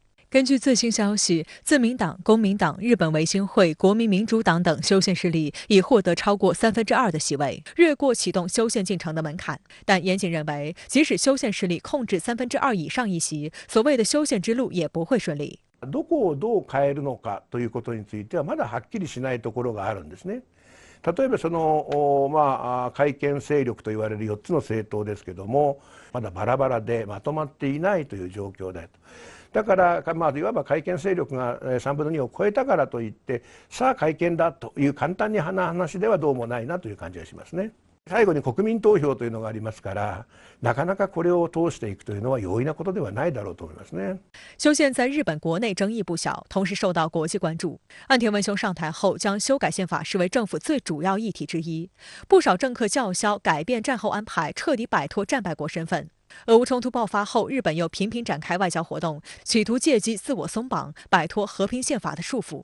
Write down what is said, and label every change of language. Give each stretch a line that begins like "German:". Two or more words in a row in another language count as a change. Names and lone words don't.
Chinese: 根据最新消息，自民党、公民党、日本维新会、国民民主党等修宪势力已获得超过2/3的席位，越过启动修宪进程的门槛。但岩井认为，即使修宪势力控制2/3以上议席，所谓的修宪之路也不会顺利。
Japanese: どこをどう変えるのかということについてはまだはっきりしないところがあるんですね。例えば改憲勢力と言われる4つの政党ですけども、まだバラバラでまとまっていないという状況だと。だからいわば改憲勢力が3分の2を超えたからといって、さあ改憲だという簡単な話ではどうもないなという感じがしますね。最後に国民投票というのがありますから、なかなかこれを通していくというのは容易なことではないだろうと思いますね。
Chinese: 修宪在日本国内争议不小，同时受到国际关注。岸田文雄上台后，将修改宪法视为政府最主要议题之一，不少政客叫嚣改变战后安排，彻底摆脱战败国身份。俄乌冲突爆发后，日本又频频展开外交活动，企图借机自我松绑，摆脱和平宪法的束缚。